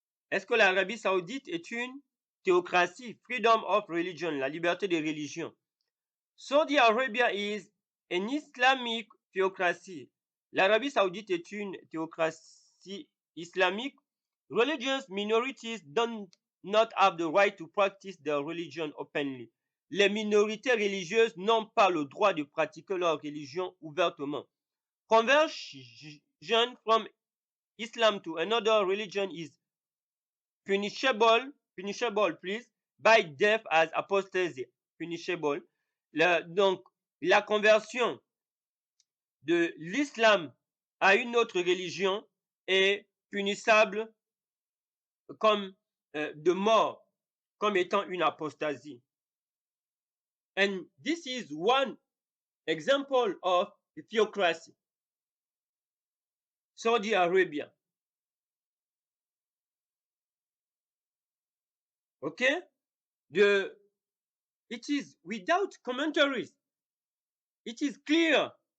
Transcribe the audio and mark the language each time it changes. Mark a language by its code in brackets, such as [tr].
[fr] Est-ce que l'Arabie Saoudite est une théocratie? [en] Freedom of religion, [fr] la liberté de religion. [en] Saudi Arabia is an Islamic theocracy. [fr] L'Arabie Saoudite est une théocratie islamique. [en] Religious minorities do not have the right to practice their religion openly. [fr] Les minorités religieuses n'ont pas le droit de pratiquer leur religion ouvertement. [en] Conversion from Islam to another religion is punishable, please, by death as apostasy. Punishable. [fr] Donc, la conversion de l'islam à une autre religion est punissable comme de mort, comme étant une apostasie. [en] And this is one example of theocracy. Saudi Arabia. Okay? It is without commentaries. It is clear.